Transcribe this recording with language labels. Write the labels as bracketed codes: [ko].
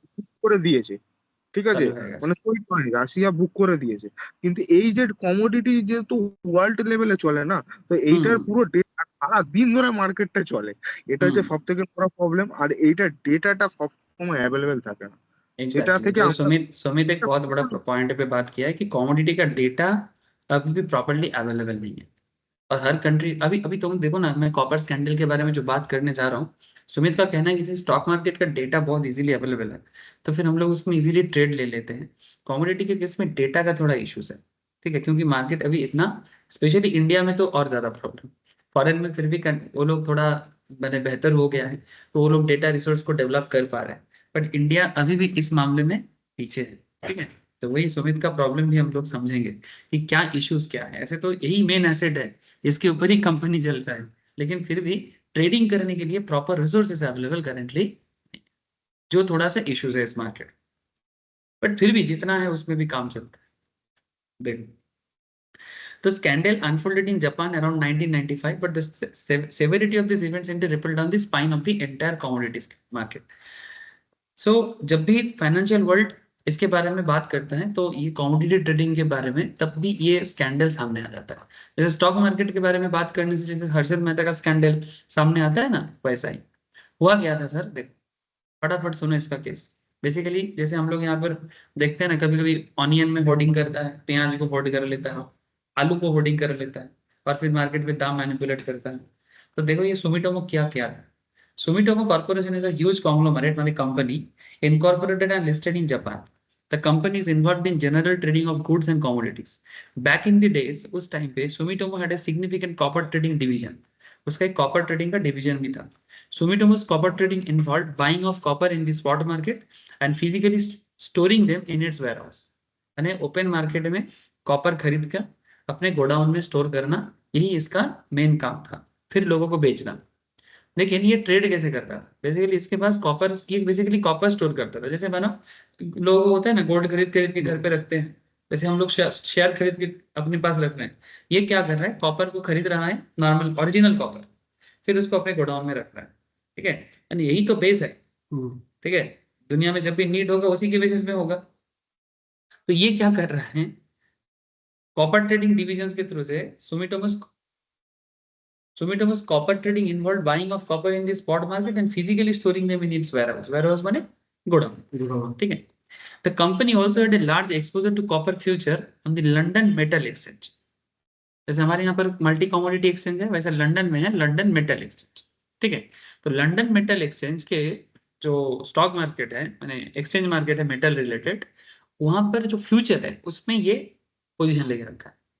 [bn] বুক করে দিয়েছে, ঠিক আছে. চালু হয়ে গেছে. মানে তৈরি হয়নি, রাশিয়া বুক করে দিয়েছে. কিন্তু এই যে কমোডিটি যেহেতু ওয়ার্ল্ড লেভেলে চলে না, তো এইটার হুম, পুরো ডেটা সারা দিন ধরে মার্কেটটা চলে. এটা হচ্ছে হুম. সব থেকে বড় প্রবলেম. আর এইটার ডেটাটা সবসময় অ্যাভেলেবেল থাকে না, যেটা [en] exactly [bn] থেকে [hi] जो [bn] আমরা [hi] सुमित एक बहुत बड़ा पॉइंट पे बात किया है कि कमोडिटी का डेटा अभी भी प्रॉपरली अवेलेबल नहीं है. और हर कंट्री अभी अभी तुम देखो ना, मैं कॉपर स्कैंडल के बारे में जो बात करने जा रहा हूँ, सुमित का कहना है कि स्टॉक मार्केट का डेटा बहुत इजीली अवेलेबल है, तो फिर हम लोग उसमें इजीली ट्रेड ले लेते हैं। कमोडिटी के केस में डेटा का थोड़ा इश्यूज है, ठीक है, क्योंकि मार्केट अभी इतना, स्पेशली इंडिया में तो और ज्यादा प्रॉब्लम। फॉरेन में फिर भी वो लोग थोड़ा मैंने बेहतर हो गया है, तो वो लोग डेटा रिसोर्स को डेवलप कर पा रहे हैं, बट इंडिया अभी भी इस मामले में पीछे है, ठीक है। तो वही सुमित का प्रॉब्लम भी हम लोग समझेंगे कि क्या इश्यूज क्या है। ऐसे तो यही मेन एसेट है, इसके ऊपर ही कंपनी चलता है, लेकिन फिर भी ट्रेडिंग करने के लिए प्रॉपर रिसोर्सेज अवेलेबल करेंटली, जो थोड़ा सा इश्यूज है इस मार्केट, बट फिर भी जितना है उसमें भी काम चलता है। [en] देखो, the scandal unfolded in Japan around 1995, but the severity of these events seemed to ripple down the spine of the entire commodities market. [hi] So, जब भी फाइनेंशियल वर्ल्ड इसके बारे में बात करता है, तो ये कमोडिटी ट्रेडिंग के बारे में तब भी ये स्कैंडल सामने आ जाता है। जैसे स्टॉक मार्केट के बारे में बात करने से जैसे हर्षद मेहता का स्कैंडल सामने आता है ना, वैसा ही हुआ क्या था सर। देखो, फटाफट सुनो इसका केस। बेसिकली जैसे हम लोग यहाँ पर देखते हैं ना, कभी कभी ऑनियन में होर्डिंग करता है, प्याज को होर्ड कर लेता है, आलू को होर्डिंग कर लेता है, और फिर मार्केट में दाम मैनिपुलेट करता है। तो देखो ये सुमिटोमो क्या किया था। [en] Sumitomo Corporation is a huge conglomerate money company incorporated and listed in Japan. The company is involved in general trading of goods and commodities. Back in the days, [hi] उस टाइम पे [en] Sumitomo had a significant copper trading division. [hi] उसका एक copper trading का division भी था. [en] Sumitomo's copper trading involved buying of copper in the spot market and physically storing them in its warehouse. [hi] यानी open market में copper खरीद कर अपने गोडाउन में स्टोर करना, यही इसका मेन काम था, फिर लोगों को बेचना। लेकिन ये ट्रेड कैसे कर रहा था, बेसिकली इसके पास कॉपर, ये बेसिकली कॉपर स्टोर करता था। जैसे मानो लोग होते हैं ना, गोल्ड खरीद खरीद के घर पे रखते हैं, जैसे हम लोग शेयर खरीद के अपने पास रख रहे हैं, ये क्या कर रहा है, कॉपर को खरीद रहा है, नॉर्मल ओरिजिनल कॉपर, फिर उसको अपने गोडाउन में रख रहा है, ठीक है। यानी यही तो बेस है, ठीक है। दुनिया में जब भी नीड होगा उसी के बेसिस में होगा। तो ये क्या कर रहा है, कॉपर ट्रेडिंग डिविजन के थ्रू से [en] Sumitomo's copper trading involved buying of copper in the spot market and physically storing them in its warehouse. [hi] Warehouse माने गोडाउन, ठीक है। [en] The company also had a large exposure to copper future on the London Metal Exchange. [hi] जैसे हमारे यहाँ पर multi commodity exchange है, वैसे London में है लंदन मेटल एक्सचेंज, ठीक है। तो लंदन मेटल एक्सचेंज के जो स्टॉक मार्केट है, माने एक्सचेंज मार्केट है मेटल रिलेटेड, वहां पर जो फ्यूचर है उसमें ये पोजीशन लेके रखा है।